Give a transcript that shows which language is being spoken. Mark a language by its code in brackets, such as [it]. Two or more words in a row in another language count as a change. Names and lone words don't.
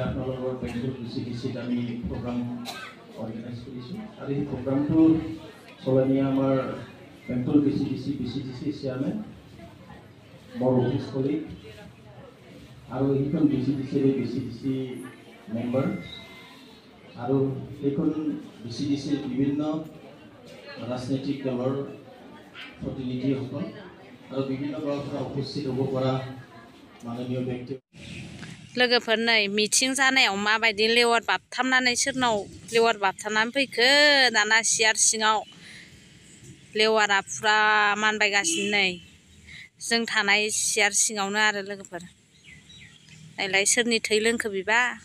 [as] আপোনালোকৰ বেংগল বিচিত আমি [en] program organise [as] কৰিছোঁ আৰু এই প্ৰগ্ৰামটো চলানিয়া আমাৰ বেংগল বিচিডিচি চেয়াৰমেন বৰ [en] office colleague [as] আৰু এইখন বিচিডিচি মেম্বাৰ আৰু এইখন বিচিডিচিৰ বিভিন্ন ৰাজনৈতিক দলৰ প্ৰতিনিধিসকল [brx] आरो बिभिन्न गावफोरा उपस्थित हबो पारा माननीय व्यक्ति लोगोफोर नै मिटिं जानायाव माबायदि लेवार बाबथाबनानै सोरनाव लेवार बाबथाबनानै फैखो दाना सियार सिङाव लेवारा फुरा मानबायगासिनो नै जों थानाय सियार सिङावनो आरो लोगोफोर नायलाय सोरनि थै लोंखो बिबा